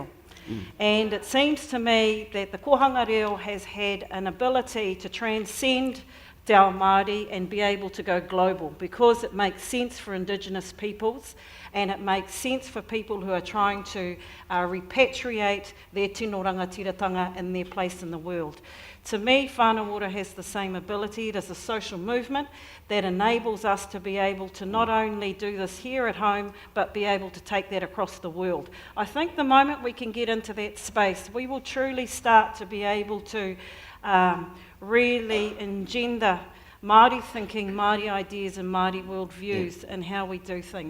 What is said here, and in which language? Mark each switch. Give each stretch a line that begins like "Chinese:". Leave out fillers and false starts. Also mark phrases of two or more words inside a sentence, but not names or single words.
English: And it seems to me that the Kohanga Reo has had an ability to transcend
Māori: Te Ao Māori
English: and be able to go global, because it makes sense for Indigenous peoples and it makes sense for people who are trying to repatriate their
Māori: tino rangatiratanga
English: in their place in the world. To me, Whānau Ora has the same ability. It is a social movement that enables us to be able to not only do this here at home, but be able to take that across the world. I think the moment we can get into that space, we will truly start to be able to really engender Māori thinking, Māori ideas and Māori worldviews and how we do things.